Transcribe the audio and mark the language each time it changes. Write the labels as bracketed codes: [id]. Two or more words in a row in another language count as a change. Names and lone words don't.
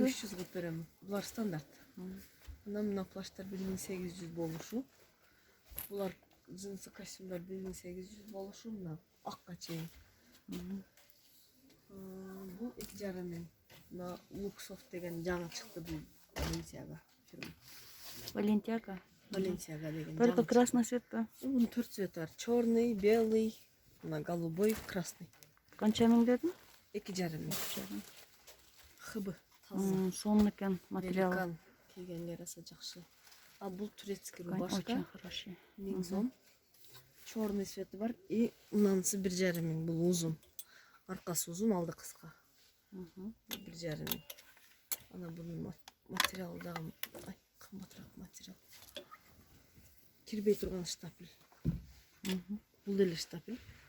[ky] 1300 кылып берем. Булар стандарт. Мына плащтар 1800 болушу. Булар джинсы костюмдар 1800 болушу, мына акка чейин. Бул 2,5 миң. Мына Luxoft деген жаңы чыкты, бул Balenciaga фирма. Balenciaga деген. [ru] Только красный цвет па? [ky] Бунун 4 цвети бар. [ru] Черный, белый, мына голубой, красный. [ky] Канча миң дедин? 2,5 миң. Хыбы. Таза. Сонун экен материал. Великан. Кийгенге аса жакшы. А бул [ru] турецкий рубашка. Очень хороший. [ky] 1000 сом. [ru] Черный цвети [ky] бар. И мынанысы 1,5 миң. Бул узун. Аркасы узун, алды кыска. 1,5 миң. Ана бунун материалы дагы кымбатыраак материал. Кирбей турган штапель. Бул деле штапель.